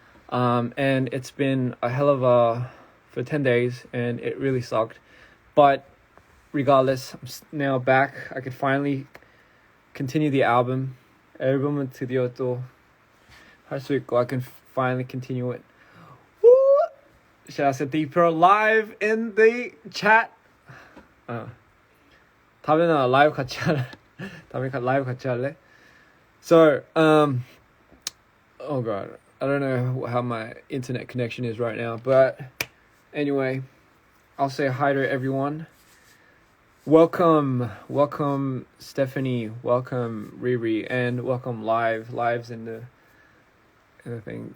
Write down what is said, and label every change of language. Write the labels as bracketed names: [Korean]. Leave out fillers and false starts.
[English] And it's been a hell of for 10 days, and it really sucked. But regardless, I'm now back. I could finally continue the album. [Korean] 앨범은 드디어 또 할 수 있고, [English] I can finally continue it. Woo! Shout out to Deeper live in the chat. [Korean] 다음에는 라이브 같이 할래. 라이브 같이 할래. [English] So, oh god, I don't know how my internet connection is right now, but anyway, I'll say hi to everyone. Welcome Stephanie, welcome Riri, and welcome Lives in the thing.